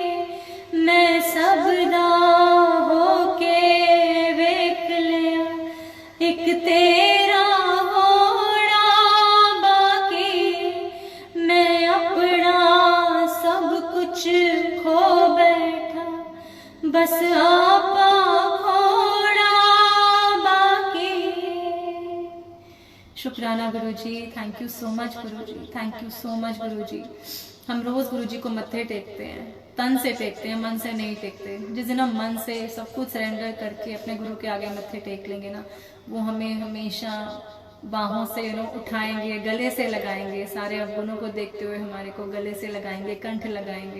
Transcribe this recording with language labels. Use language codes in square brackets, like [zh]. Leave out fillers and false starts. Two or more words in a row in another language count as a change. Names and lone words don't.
[pa] ਮੈਂ ਸਭਦਾ ਹੋਕੇ ਵੇਖ ਲਿਆ, ਇੱਕ ਤੇਰਾ ਹੋਣਾ ਬਾਕੀ। ਮੈਂ ਆਪਣਾ ਸਭ ਕੁਝ ਖੋ ਬੈਠਾ, ਬਸ ਆਪਾ ਖੋਣਾ ਬਾਕੀ। ਸ਼ੁਕਰਾਨਾ ਗੁਰੂਜੀ, [en] Thank you so much Guruji, thank you so much Guruji. [hi] हम रोज गुरुजी को मत्थे टेकते हैं, तन से टेकते हैं, मन से नहीं टेकते। जिस दिन हम मन से सब कुछ सरेंडर करके अपने गुरु के आगे मत्थे टेक लेंगे ना, वो हमें हमेशा बाहों से उठाएंगे, गले से लगाएंगे, सारे अवगुणों को देखते हुए हमारे को गले से लगाएंगे, कंठ लगाएंगे।